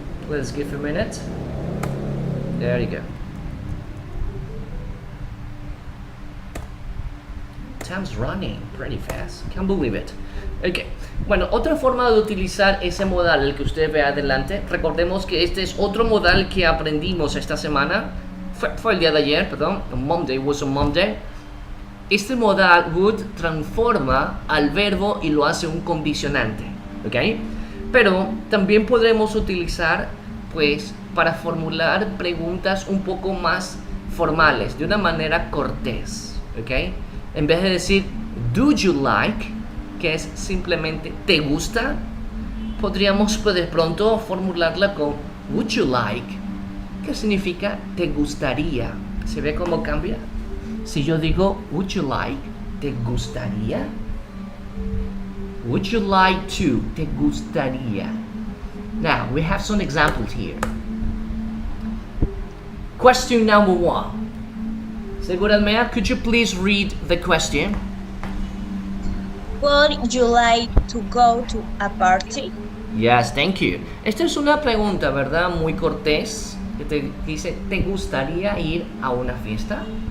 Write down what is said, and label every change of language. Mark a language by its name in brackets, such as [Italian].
[English] Let's give a minute. There you go. Time's running pretty fast. Can't believe it. Ok. [Spanish] Bueno, otra forma de utilizar ese modal, el que usted ve adelante, recordemos que este es otro modal que aprendimos esta semana. Fue el día de ayer, perdón. [English] Monday was on Monday. [Spanish] Este modal would transforma al verbo y lo hace un condicionante. Ok. Pero también podremos utilizar, pues, para formular preguntas un poco más formales, de una manera cortés. Ok. En vez de decir, do you like, que es simplemente, ¿te gusta? Podríamos pues, de pronto formularla con, would you like, que significa, ¿te gustaría? ¿Se ve cómo cambia? Si yo digo, would you like, ¿te gustaría? [English] Would you like to, [Spanish] ¿te gustaría? [English] Now, we have some examples here. Question number 1. Segura Almea, could you please read the question? Would you like to go to a party? Yes, thank you. [Spanish] Esta es una pregunta, ¿verdad? Muy cortés. Que te dice, ¿te gustaría ir a una fiesta?